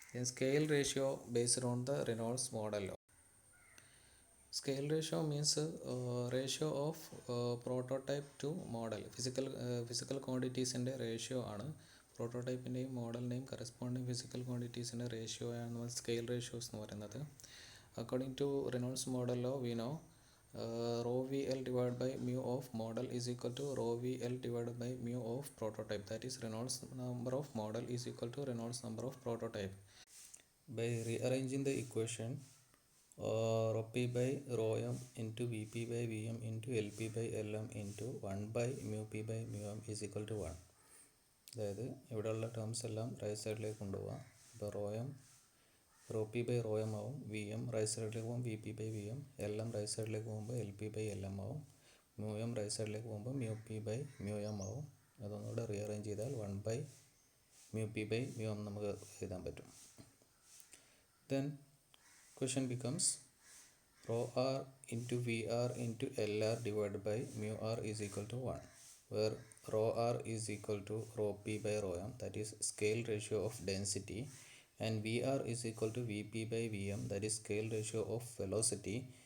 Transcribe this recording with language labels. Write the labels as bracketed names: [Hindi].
[English] Scale ratio based on the Reynolds മോഡലോ. Scale ratio means ratio of prototype to model. [Malayalam] Physical ക്വാണ്ടിറ്റീസിൻ്റെ ratio ആണ്. പ്രോട്ടോടൈപ്പിൻ്റെയും മോഡലിൻ്റെയും corresponding physical ക്വാണ്ടിറ്റീസിൻ്റെ ratio ആണ് നമ്മൾ scale ratios എന്ന് പറയുന്നത്. [English] According to Reynolds മോഡലോ we know rho VL divided by mu of model is equal to rho VL divided by mu of prototype. That is, Reynolds number of model is equal to Reynolds number of prototype. By rearranging the equation, rho P by rho m into Vp by Vm into Lp by Lm into 1 by mu P by mu m is equal to 1. [Malayalam] അതായത് ഇവിടെയുള്ള terms എല്ലാം right സൈഡിലേക്ക് കൊണ്ടുപോകാം. ഇപ്പോൾ raw P by rho M ആവും, V M right സൈഡിലേക്ക് പോകുമ്പോൾ V P by V M, L M right സൈഡിലേക്ക് പോകുമ്പോൾ L P by L M ആവും, മ്യൂ എം റൈറ്റ് സൈഡിലേക്ക് പോകുമ്പോൾ mu P by mu M ആവും. അതൊന്നുകൂടെ റീഅറേഞ്ച് ചെയ്താൽ 1 by mu P by mu M നമുക്ക് എഴുതാൻ പറ്റും. [English] Then question becomes rho R into V R into L R divide by mu R is equal to 1, where rho r is equal to rho p by rho m, that is scale ratio of density, and Vr is equal to Vp by Vm, that is scale ratio of velocity.